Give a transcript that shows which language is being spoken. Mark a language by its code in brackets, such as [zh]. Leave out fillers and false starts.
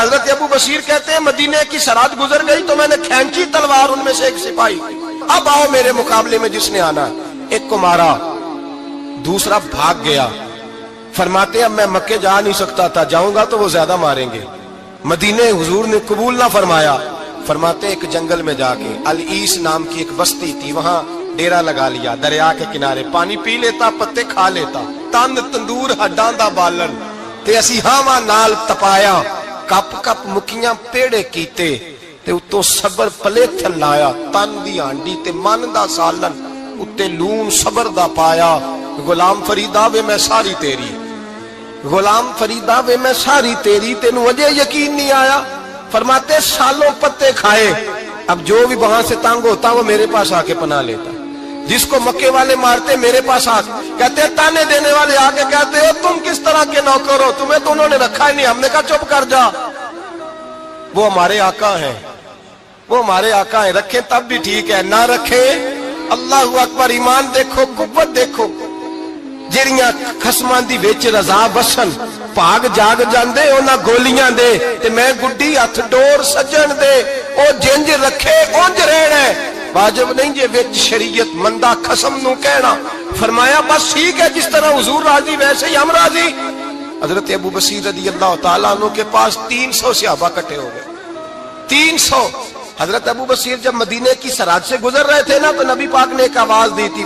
[ur] حضرت ابو بصیر کہتے ہیں مدینے کی سرحد گزر گئی تو میں نے کھینچی تلوار, ان میں سے ایک سپاہی, اب آؤ میرے مقابلے میں جس نے آنا. ایک کو مارا, دوسرا بھاگ گیا. فرماتے اب میں مکے جا نہیں سکتا تھا, جاؤں گا تو وہ زیادہ ماریں گے. مدینے حضور نے قبول نہ فرمایا. فرماتے ایک جنگل میں جا کے العیس نام کی ایک بستی تھی, وہاں ڈیرا لگا لیا, دریا کے کنارے, پانی پی لیتا, پتے کھا لیتا, [pa] تند تندور ہڈاں دا بالن تے اسی ہاواں نال تپایا, کپ کپ مکیاں پیڑے کیتے تے اتوں صبر پلیتھن لایا, تن دی ہانڈی تے من دا سالن اتے لون صبر دا پایا. غلام فریدا وے میں ساری تیری, غلام فریدا وے میں ساری تیری, تینوں وجہ یقین نہیں آیا. [ur] فرماتے سالوں پتے کھائے, اب جو بھی وہاں سے تانگ ہوتا وہ میرے پاس آ کے پناہ لیتا. جس کو مکے والے مارتے میرے پاس آ, کہتے تانے دینے والے آ کے کہتے ہو تم کس طرح کے نوکر ہو, تمہیں تو انہوں نے رکھا ہی نہیں. ہم نے کہا چپ کر جا, وہ ہمارے آقا ہیں, وہ ہمارے آقا ہیں, رکھیں تب بھی ٹھیک ہے, نہ رکھیں اللہ اکبر. ایمان دیکھو, قوت دیکھو. [pa] جڑیاں خصماں دی وچ رضا بسن, بھاگ جاگ جاندے انہاں گولیاں دے تے میں گڈی ہتھ ڈور سجن دے, او جنج رکھے اونج رہنا ہے. واجب نہیں جے وچ شریعت مندہ خصم نو کہنا. [ur] فرمایا بس ٹھیک ہے, جس طرح حضور راضی ویسے ہی ہم راضی. حضرت ابو بصیر رضی اللہ تعالیٰ عنہ کے پاس 300 صحابہ کٹھے ہو گئے, 300. حضرت ابو بصیر جب مدینے کی سرحد سے گزر رہے تھے نا تو نبی پاک نے ایک آواز دی تھی.